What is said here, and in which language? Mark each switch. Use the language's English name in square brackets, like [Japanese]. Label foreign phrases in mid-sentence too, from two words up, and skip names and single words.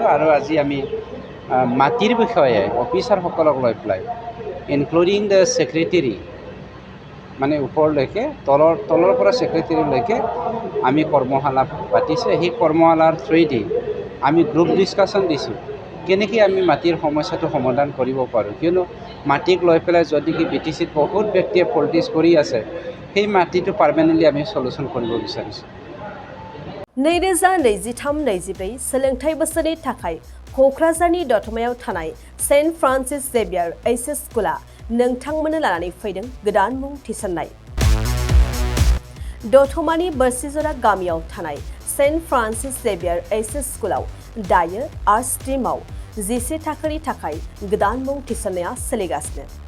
[Assamese] আৰু আজি আমি মাটিৰ বিষয়ে অফিচাৰসকলক লৈ পেলাই [English] including the secretary, [Assamese] মানে ওপৰলৈকে তলৰ পৰা ছেক্ৰেটেৰীলৈকে আমি কৰ্মশালা পাতিছে। সেই কৰ্মশালাৰ থ্ৰুৱেদি আমি [English] group discussion [Assamese] দিছোঁ, কেনেকৈ আমি মাটিৰ সমস্যাটো সমাধান কৰিব পাৰোঁ। কিয়নো মাটিক লৈ পেলাই যদি কি BTCত বহুত ব্যক্তিয়ে পলিটিক্স কৰি আছে, সেই মাটিটো পাৰ্মানেণ্টলি আমি সলিউশ্যন কৰিব বিচাৰিছোঁ। [Bodo] 2023-24 सोलोंथाइ बोसोरनि थाखाय क'क्राझारनि दतमायाव थानाय सेन्ट फ्रान्सिस जेभियार एचएस स्कुला नोंथांमोननो लानानै फैदों गोदान मुं थिसननाय। दतमानि बोरसिजरा गामियाव थानाय सेन्ट फ्रान्सिस जेभियार एचएस स्कुलाव दायो आर्ट स्ट्रीमाव 11 थाखोनि थाखाय गोदान मुं थिसननाया सोलिगासिनो।